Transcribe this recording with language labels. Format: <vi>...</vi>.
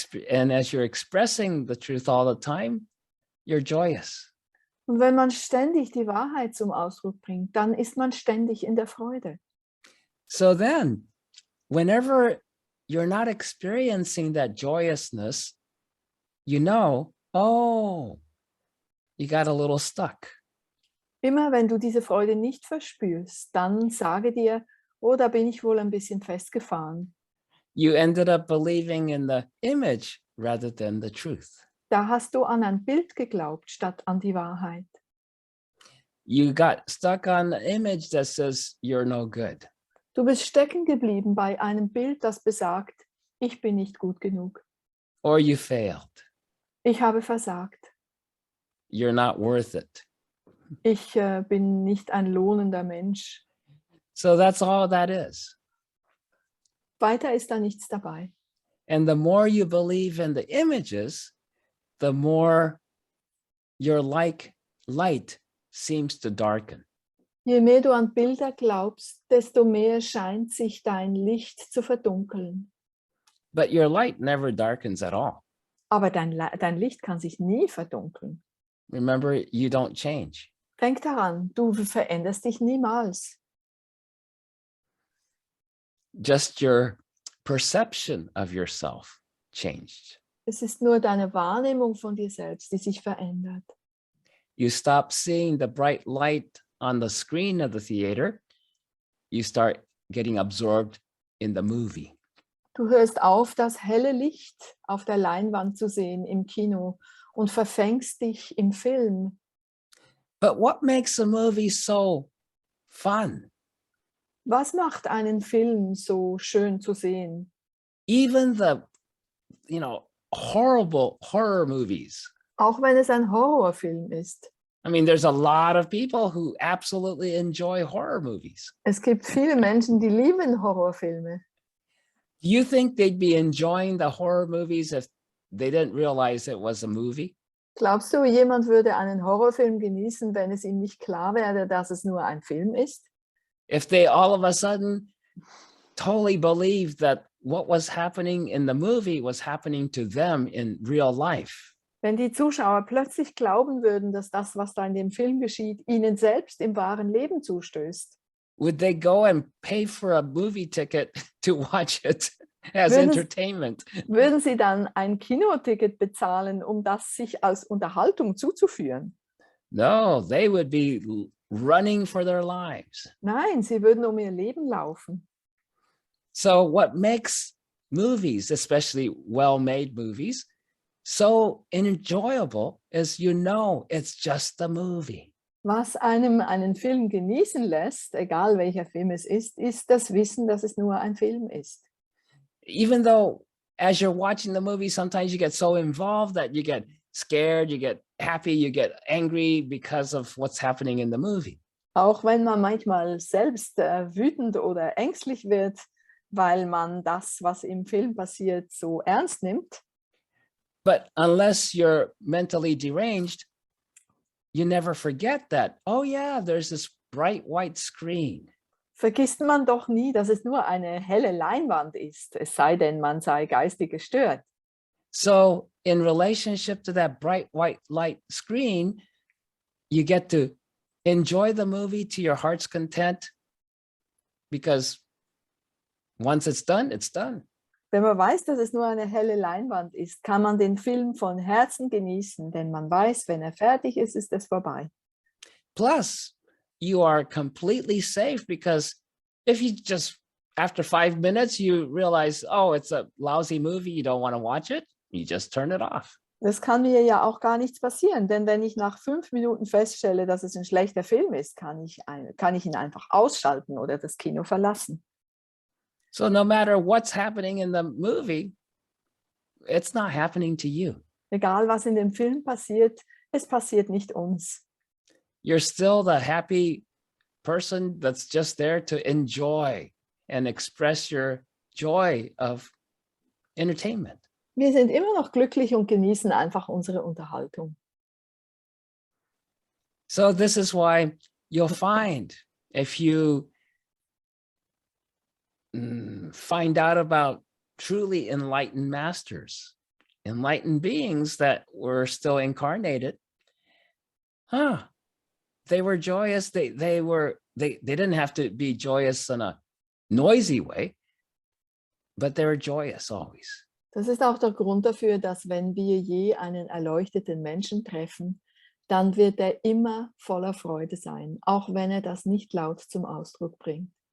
<en>And as you're expressing the truth all the time, you're joyous.</en> <de>Und wenn man ständig die Wahrheit zum Ausdruck bringt, dann ist man ständig in der Freude.</de> <en>So then, whenever you're not experiencing that joyousness, you know, oh, you got a little stuck.</en> <de>Immer wenn du diese Freude nicht verspürst, dann sage dir, oh, da bin ich wohl ein bisschen festgefahren.</de> <en>You ended up believing in the image rather than the truth.</en> <de>Da hast du an ein Bild geglaubt, statt an die Wahrheit.</de> <en>You got stuck on the image that says you're no good.</en> <de>Du bist stecken geblieben bei einem Bild, das besagt, ich bin nicht gut genug.</de> <en>Or you failed.</en> <de>Ich habe versagt.</de> <en>You're not worth it.</en> <de>Ich bin nicht ein lohnender Mensch.</de> <en>So that's all that is.</en> <de>Weiter ist da nichts dabei.</de> <en>And the more you believe in the images, the more your light seems to darken.</en> <de>Je mehr du an Bilder glaubst, desto mehr scheint sich dein Licht zu verdunkeln.</de> <en>But your light never darkens at all.</en> <de>Aber dein Licht kann sich nie verdunkeln.</de> <en>Remember, you don't change.</en> <de>Denk daran, du veränderst dich niemals.</de> <en>Just your perception of yourself changed.</en> <de>Es ist nur deine Wahrnehmung von dir selbst, die sich verändert.</de> <en>You stop seeing the bright light on the screen of the theater. You start getting absorbed in the movie.</en> <de>Du hörst auf, das helle Licht auf der Leinwand zu sehen im Kino und verfängst dich im Film.</de> <en>But what makes a movie so fun?</en> <de>Was macht einen Film so schön zu sehen?</de> <en>Even the, horrible horror movies.</en> <de>Auch wenn es ein Horrorfilm ist.</de> <en>I mean, there's a lot of people who absolutely enjoy horror movies.</en> <de>Es gibt viele Menschen, die lieben Horrorfilme.</de> <en>Do you think they'd be enjoying the horror movies if they didn't realize it was a movie?</en> <de>Glaubst du, jemand würde einen Horrorfilm genießen, wenn es ihm nicht klar wäre, dass es nur ein Film ist?</de> <en>If they all of a sudden totally believed that what was happening in the movie was happening to them in real life?</en> <de>Wenn die Zuschauer plötzlich glauben würden, dass das, was da in dem Film geschieht, ihnen selbst im wahren Leben zustößt,</de> <en>would they go and pay for a movie ticket to watch it as entertainment?</en> <de>Würden sie dann ein Kinoticket bezahlen, um das sich als Unterhaltung zuzuführen?</de> <en>No, they would be running for their lives.</en> <de>Nein, sie würden um ihr Leben laufen.</de> <en>So what makes movies, especially well-made movies, so enjoyable is it's just a movie.</en> <de>Was einem einen Film genießen lässt, egal welcher Film es ist das Wissen, dass es nur ein Film ist.</de> <en>Even though as you're watching the movie, sometimes you get so involved that you get scared, you get happy, you get angry because of what's happening in the movie.</en> <de>Auch wenn man manchmal selbst wütend oder ängstlich wird, weil man das, was im Film passiert, so ernst nimmt.</de> <en>But unless you're mentally deranged, you never forget that, oh yeah, there's this bright white screen.</en> <de>Vergisst man doch nie, dass es nur eine helle Leinwand ist, es sei denn, man sei geistig gestört.</de> <en>So in relationship to that bright white light screen, you get to enjoy the movie to your heart's content because once it's done, it's done.</en> <de>Wenn man weiß, dass es nur eine helle Leinwand ist, kann man den Film von Herzen genießen, denn man weiß, wenn er fertig ist, ist es vorbei.</de> <en>Plus, you are completely safe because if you just, after 5 minutes, you realize, oh, it's a lousy movie, you don't want to watch it, you just turn it off.</en> <de>Das kann mir ja auch gar nichts passieren, denn wenn ich nach 5 Minuten feststelle, dass es ein schlechter Film ist, kann ich ihn einfach ausschalten oder das Kino verlassen.</de> <en>So no matter what's happening in the movie, it's not happening to you.</en> <de>Egal, was in dem Film passiert, es passiert nicht uns.</de> <en>You're still the happy person that's just there to enjoy and express your joy of entertainment.</en> <de>Wir sind immer noch glücklich und genießen einfach unsere Unterhaltung.</de> <en>So this is why you'll find if you find out about truly enlightened masters, enlightened beings that were still incarnated, they were joyous. They didn't have to be joyous in a noisy way, but they were joyous always.</en> <de>Das ist auch der Grund dafür, dass wenn wir je einen erleuchteten Menschen treffen, dann wird er immer voller Freude sein, auch wenn er das nicht laut zum Ausdruck bringt.</de>